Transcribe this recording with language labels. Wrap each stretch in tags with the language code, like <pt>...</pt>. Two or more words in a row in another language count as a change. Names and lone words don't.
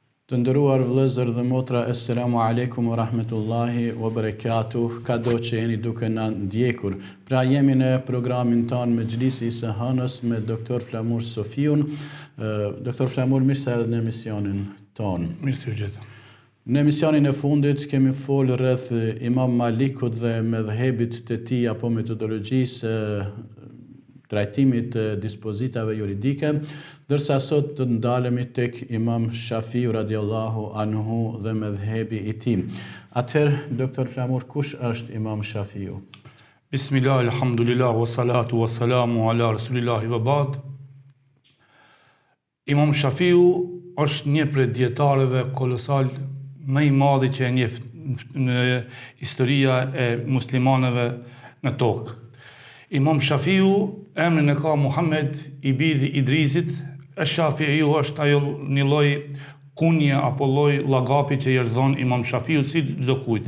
<sq>Të nderuar vëllezër dhe motra,</sq> <ar>السلام عليكم ورحمة الله وبركاته,</ar> <sq>kado që jeni duke na ndjekur. Pra jemi në programin tonë me Xhlisi i së hënës me Dr. Flamur Sofiun. Dr. Flamur, mirë se erdhët në emisionin tonë. Mirë se u gjetëm. Në emisionin e fundit kemi folë rreth Imam Malikut dhe medhhebit të tij apo metodologjisë trajtimit të dispozitave juridike, dërsa sot të ndalemi tek Imam Shafiu</sq> <ar>رضي الله عنه</ar> <sq>dhe medhhebi i tij. Atëherë, Dr. Flamur, kush është Imam Shafiu?</sq> <ar>بسم الله، الحمد لله، والصلاة والسلام على رسول الله وبعد.</ar> <sq>Imam Shafiu është një prej dietarëve kolosal më i madhi që e njeh në historia e muslimanëve në tokë. Imam Shafiu, emrin e ka Muhammed i biri Idrisit, Shafiu është ajo një lloj kunje apo lloj llagapi që i thon Imam Shafiu si çdo kujt.</sq>